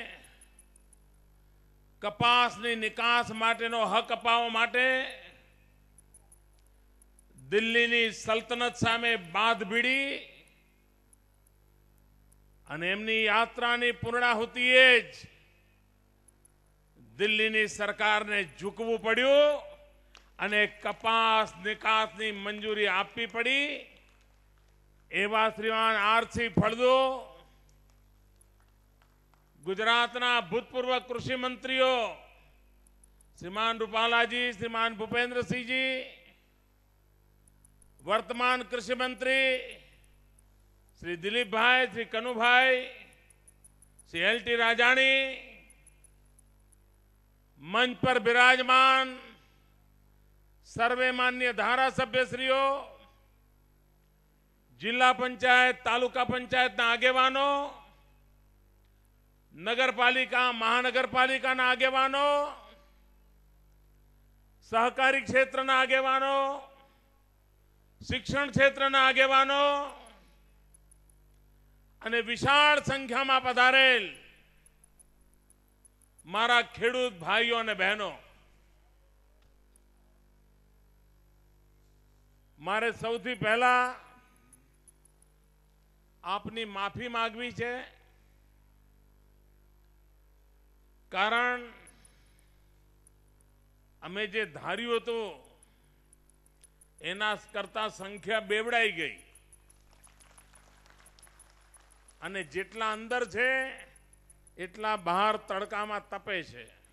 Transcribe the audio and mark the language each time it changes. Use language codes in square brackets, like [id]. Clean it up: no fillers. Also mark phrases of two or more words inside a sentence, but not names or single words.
[gu] કપાસની નિકાસ માટેનો હક અપાવવા માટે દિલ્હીની સલ્તનત સામે બાદ ભીડી અને એમની યાત્રાની પૂર્ણાહુતિએ જ દિલ્હીની સરકારને ઝૂકવું પડ્યું અને કપાસ નિકાસની મંજૂરી આપવી પડી। એવા શ્રીમાન આરસી ફળદુ, ગુજરાતના ભૂતપૂર્વ કૃષિ મંત્રીઓ શ્રીમાન રૂપાલાજી, શ્રીમાન ભૂપેન્દ્રસિંહજી, વર્તમાન કૃષિ મંત્રી શ્રી દિલીપ ભાઈ, શ્રી કનુ ભાઈ, શ્રી એલટી રાજાણી, મંચ પર વિરાજમાન સર્વમાન્ય ધારાસભ્યશ્રીઓ, જિલ્લા પંચાયત, તાલુકા પંચાયત આગેવાનો, નગરપાલિકા, મહાનગરપાલિકા આગેવાનો, સહકારી ક્ષેત્ર આગેવાનો, શિક્ષણ ક્ષેત્રના આગેવાનો અને વિશાળ સંખ્યામાં પધારેલ મારા ખેડૂત ભાઈઓ અને બહેનો, મારે સૌથી પહેલા આપની માફી માંગવી છે, કારણ અમે જે ધાર્યું હતું એના કરતા સંખ્યા બેવડાઈ ગઈ અને જેટલા અંદર છે એટલા બહાર તડકામાં તપે છે।